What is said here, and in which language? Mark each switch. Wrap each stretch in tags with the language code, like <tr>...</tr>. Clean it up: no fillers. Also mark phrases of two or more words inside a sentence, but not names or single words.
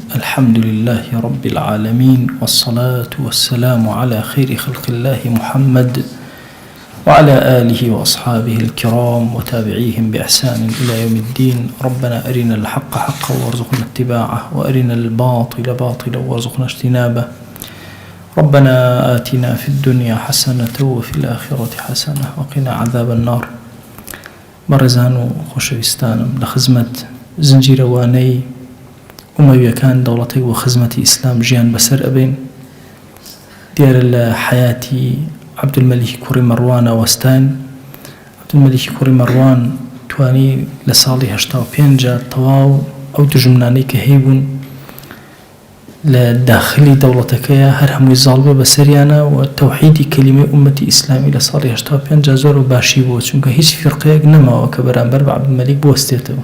<ar>الحمد لله رب العالمين، والصلاة والسلام على خير خلق الله محمد وعلى آله وأصحابه الكرام وتابعيهم بإحسان إلى يوم الدين. ربنا أرنا الحق حقا وارزقنا اتباعه، وأرنا الباطل باطلا وارزقنا اجتنابه. ربنا آتنا في الدنيا حسنة وفي الآخرة حسنة وقنا عذاب النار.</ar> <ckb>برزان خوشويستانم لخزمة زنجيرواني أمويەکان دەوڵەتێک و خزمەتی ئیسلام ژیان بەسەر ئەبێن. دیارە لە حیاتی عەبدولمەلیکی کوڕی مەڕوانە وەستان. عەبدولمەلیکی کوڕی مەڕوان توانی لە ساڵی 85 تەواو ئەو دژمنانەی کە هەیبوون لە داخلی دەوڵەتەکەیە هەر هەمووی زاڵ بووە بەسەریانە و تەوحیدی کەلیمەی ئومەتی ئیسلامی لە ساڵی 85 زۆر و باشی بووە، چونکە هیچ فیرقەیەک نەماوە کە بەرامبەر بە عەبدولمەلیک بوەستێتەوە.</ckb>